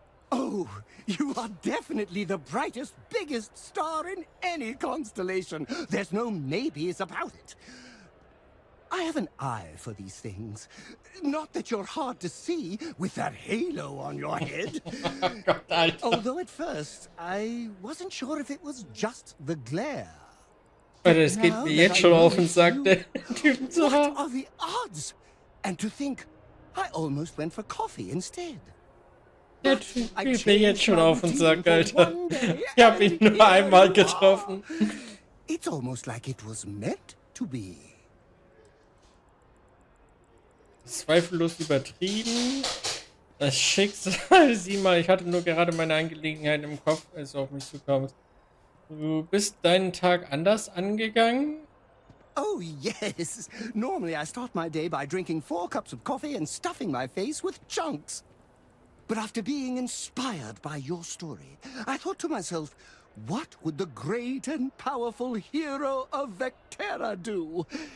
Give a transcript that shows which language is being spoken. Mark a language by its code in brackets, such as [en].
[en] Oh, you are definitely the brightest, biggest star in any constellation. There's no maybes about it. I have an eye for these things. Not that you're hard to see with that halo on your head. Although at first, I wasn't sure if it was just the glare. [de] Alter, es geht mir jetzt schon auf den Sack, den Typen zu haben. [en] What are the odds? And to think, I almost went for coffee instead. [de] Der Typ geht mir jetzt schon auf den Sack, Alter. Ich hab ihn nur einmal getroffen. [en] It's almost like it was meant to be. [de] Zweifellos übertrieben. Das Schicksal, sieh mal, ich hatte nur gerade meine Angelegenheit im Kopf, als du auf mich zukommst. Du bist deinen Tag anders angegangen? [en] Oh, yes. Normally I start my day by drinking 4 cups of coffee and stuffing my face with chunks. But after being inspired by your story, I thought to myself, what would the great and powerful hero of Vectera do?